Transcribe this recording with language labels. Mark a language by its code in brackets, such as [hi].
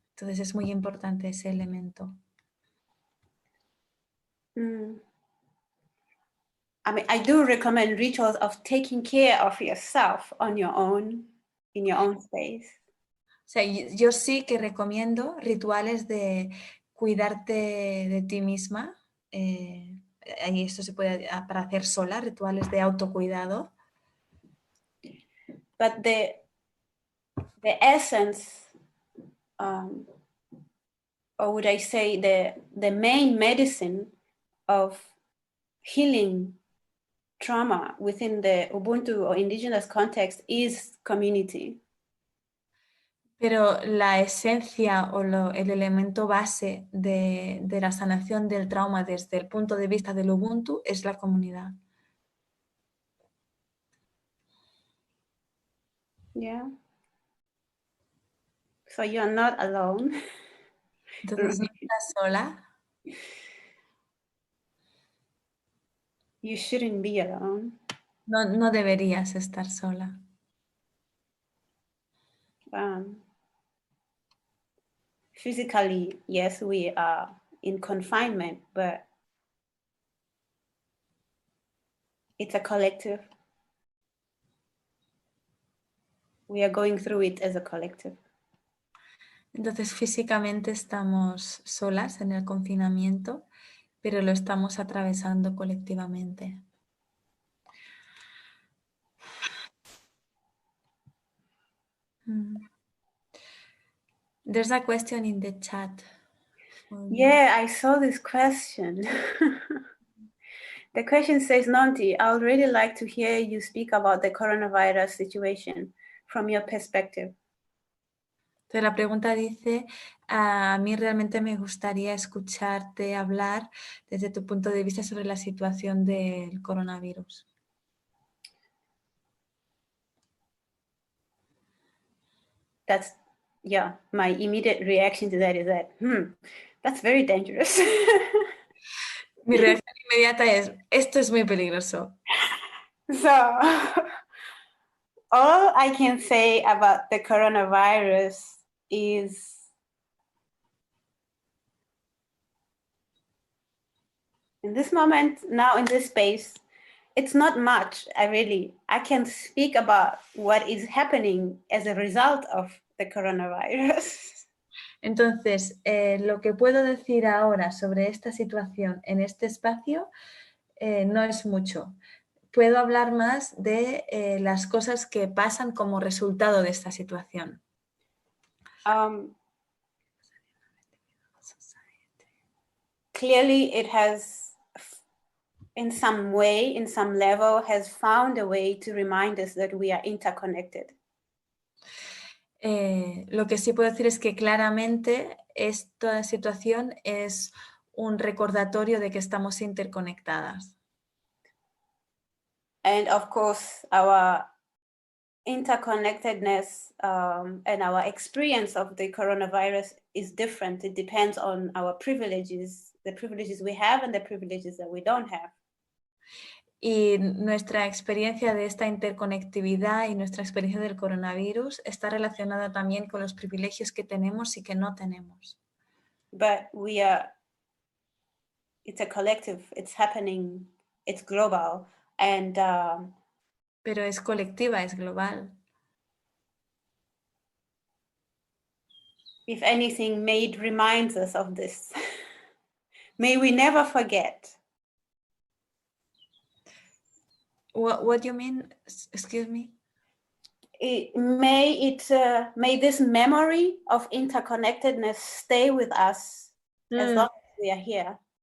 [es] Entonces es muy importante ese elemento. [en] I mean, I do recommend rituals of taking care of yourself on your own, in your own space. [es] O sea, yo sí que recomiendo rituales de cuidarte de ti misma. Y esto se puede para hacer sola, rituales de autocuidado. [en] But the essence, or would I say the main medicine of healing trauma within the Ubuntu or indigenous context is community. [es] Pero la esencia o el elemento base de la sanación del trauma desde el punto de vista del Ubuntu es la comunidad. [en] Yeah. So you're not alone. [es] Entonces no estás sola. [en] You shouldn't be alone. [es] No deberías estar sola. [en] Physically, yes, we are in confinement, but it's a collective. We are going through it as a collective. [es] Entonces físicamente estamos solas en el confinamiento, pero lo estamos atravesando colectivamente. [en] There's a question in the chat. Yeah, I saw this question. The question says, Nonty, I would really like to hear you speak about the coronavirus situation from your perspective. [es] Entonces la pregunta dice, a mí realmente me gustaría escucharte hablar desde tu punto de vista sobre la situación del coronavirus. [en] That's, yeah, my immediate reaction to that is that, that's very dangerous. [es] Mi reacción inmediata es, esto es muy peligroso. [en] So, all I can say about the coronavirus is in this moment, now in this space, it's not much. I can speak about what is happening as a result of the coronavirus. [es] Entonces, lo que puedo decir ahora sobre esta situación en este espacio no es mucho. Puedo hablar más de las cosas que pasan como resultado de esta situación. [en] Clearly, it has, in some way, in some level, has found a way to remind us that we are interconnected. [es] Lo que sí puedo decir es que claramente esta situación es un recordatorio de que estamos interconectadas. [en] And of course, our interconnectedness and our experience of the coronavirus is different. It depends on our privileges, the privileges we have and the privileges that we don't have. [es] Y nuestra experiencia de esta interconectividad y nuestra experiencia del coronavirus está relacionada también con los privilegios que tenemos y que no tenemos. [en] But it's a collective, it's happening, it's global. And, [es] pero es colectiva, es global. [en] If anything, may it remind us of this. May we never forget. What do you mean? Excuse me? May this memory of interconnectedness stay with us as long as we are here.